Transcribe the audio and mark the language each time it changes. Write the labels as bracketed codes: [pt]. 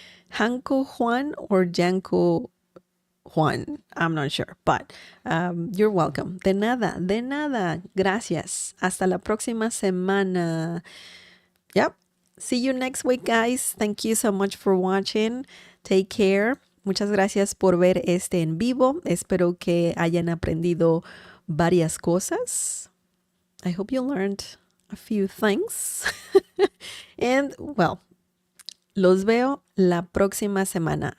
[en] Janko Juan or Janko Juan, I'm not sure, but you're welcome. [es] De nada, de nada. Gracias. Hasta la próxima semana. Yep. [en] See you next week, guys. Thank you so much for watching. Take care. [es] Muchas gracias por ver este en vivo. Espero que hayan aprendido varias cosas. [en] I hope you learned a few things. And well, [es] los veo la próxima semana.